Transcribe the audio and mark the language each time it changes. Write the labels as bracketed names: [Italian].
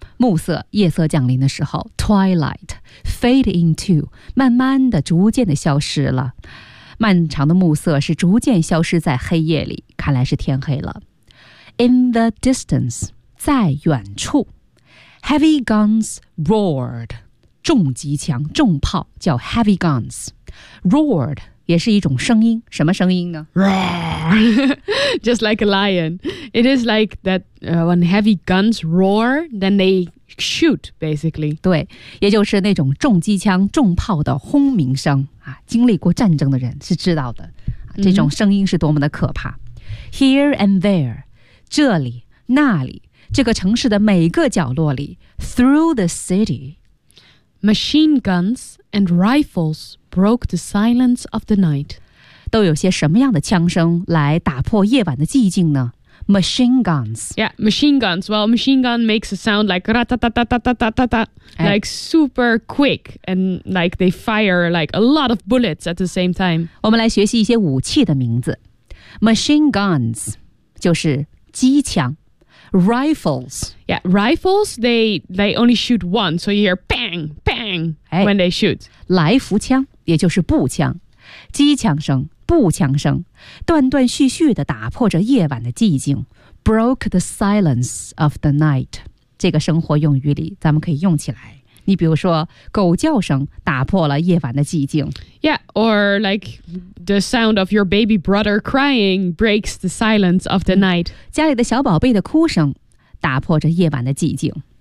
[Chinese] 暮色夜色降临的时候 [English] twilight fade into [Chinese] 慢慢的逐渐的消失了漫长的暮色是逐渐消失在黑夜里看来是天黑了 [English] in the distance [Chinese] 在远处 [English] heavy guns roared [Chinese] 重机枪重炮叫 heavy guns roared也是一种声音，什么声音呢 [English] ？Roar, just like a lion. It is like that、when heavy guns roar, then they shoot, basically. [Chinese] 对，也就是那种重机枪、重炮的轰鸣声啊！经历过战争的人是知道的，这种声音是多么的可怕。 Mm-hmm. [English] Here and there, [Chinese] 这里、那里，这个城市的每个角落里 ， [English] through the city. Machine guns and rifles broke the silence of the night. [Chinese] 都有些什么样的枪声来打破夜晚的寂静呢？ [English] machine guns. Yeah, machine guns. Well, machine gun makes a sound like ra-ta-ta-ta-ta-ta-ta-ta, like super quick, and like they fire like a lot of bullets at the same time. [Chinese] 我们来学习一些武器的名字。 Machine guns 就是机枪。Rifles. [English] Yeah, rifles, they only shoot one, so you hear bang, bang when they shoot. [Chinese] 来福枪也就是步枪。机枪声步枪声断断续续地打破着夜晚的寂静 [English] broke the silence of the night [Chinese] 这个生活用语里咱们可以用起来你比如说狗叫声打破了夜晚的寂静 [English] Yeah, or like the sound of your baby brother crying breaks the silence of the night [Chinese] 家里的小宝贝的哭声打破着夜晚的寂静